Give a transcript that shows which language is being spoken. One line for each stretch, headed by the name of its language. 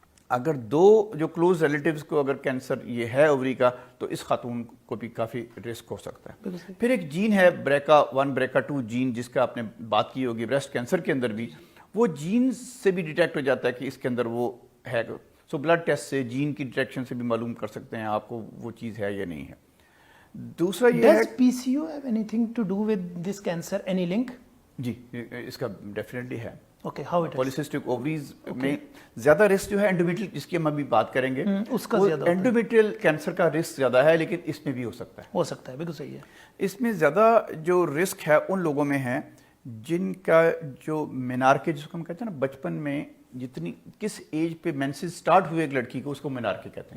Urdu: اگر 2 جو close relatives کو اگر کینسر یہ ہے اووری کا تو اس خاتون کو بھی کافی رسک ہو سکتا ہے. پھر ایک جین ہے BRCA1 BRCA2 جین, جس کا آپ نے بات کی ہوگی بریسٹ کینسر کے اندر بھی, وہ جین سے بھی ڈیٹیکٹ ہو جاتا ہے کہ اس کے اندر وہ ہے. سو بلڈ ٹیسٹ سے جین کی ڈیٹیکشن سے بھی معلوم کر سکتے ہیں آپ کو وہ چیز ہے یا نہیں ہے. دوسرا یہ ہے,
English: does PCO have anything to do with this cancer, any link?
Urdu: جی اس کا ڈیفینیٹلی ہے.
English: Okay, how it is?
Urdu: پولیسسٹک ovaries میں زیادہ رسک جو ہے انڈومیٹریل, جس کی ہم ابھی بات کریں گے, اس کا زیادہ ہوتا ہے. انڈومیٹریل کینسر کا رسک زیادہ ہے, لیکن اس میں بھی ہو سکتا ہے. ہو سکتا ہے, بالکل صحیح ہے. اس میں زیادہ جو رسک ہے ان لوگوں میں ہے جن کا جو مینارکے, جس کو ہم کہتے ہیں نا بچپن میں جتنی کس ایج پہ مینسز سٹارٹ ہوئے ایک لڑکی کو, اس کو مینارکے کہتے ہیں.